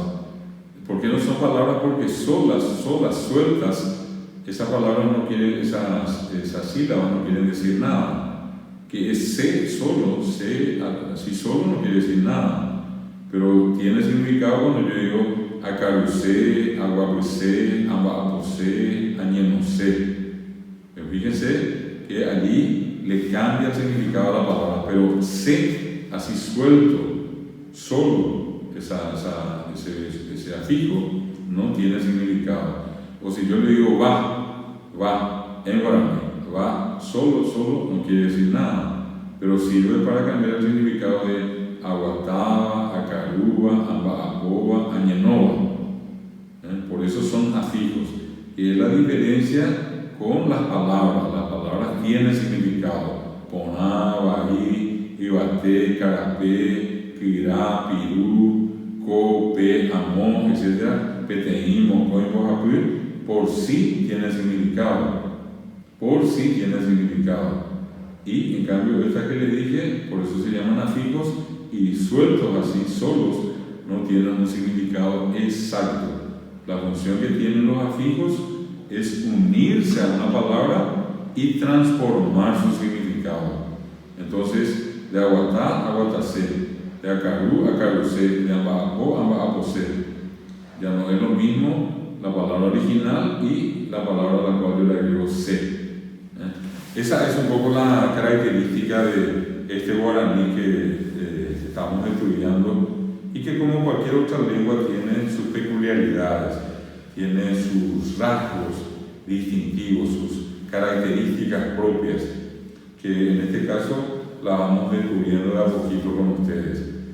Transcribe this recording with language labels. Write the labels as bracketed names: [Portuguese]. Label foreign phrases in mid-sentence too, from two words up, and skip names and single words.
[Spanish] ¿Por qué no son palabras? Porque solas, sueltas, esas palabras no quieren, esas sílabas no quieren decir nada. Que es se solo, así solo no quiere decir nada. Pero tiene significado cuando yo digo [Guarani] acarucé, aguapucé, ambaposé, añenosé. [Spanish] Pero fíjense que allí le cambia el significado a la palabra, pero se, así suelto, solo, ese afijo, no tiene significado. O si yo le digo va, en guaraní, va solo no quiere decir nada, pero sirve para cambiar el significado de [Guarani] aguataba, acaruba, ambaapoba, añenova. [Spanish] Por eso son afijos. Y es la diferencia con las palabras. Las palabras tienen significado. [Guarani] Poná, bahí, ibate, carapé, pirá, pirú, co, pe, amón, etc. Peteín, mocoy, mojapur, [Spanish] por sí tiene significado. Por sí tiene significado. Y en cambio, esta que le dije, por eso se llaman afijos, y sueltos así, solos, no tienen un significado exacto. La función que tienen los afijos es unirse a una palabra y transformar su significado. Entonces, de [Guarani] aguatá, aguatacé, [Spanish] de [Guarani] acarú, acarucé, [Spanish] de [Guarani] ambaapó, ambaapocé. [Spanish] Ya no es lo mismo la palabra original y la palabra a la cual yo le agrego sé. Esa es un poco la característica de este guaraní que estamos estudiando y que, como cualquier otra lengua, tiene sus peculiaridades, tiene sus rasgos distintivos, sus características propias, que en este caso la vamos descubriendo de a poquito con ustedes.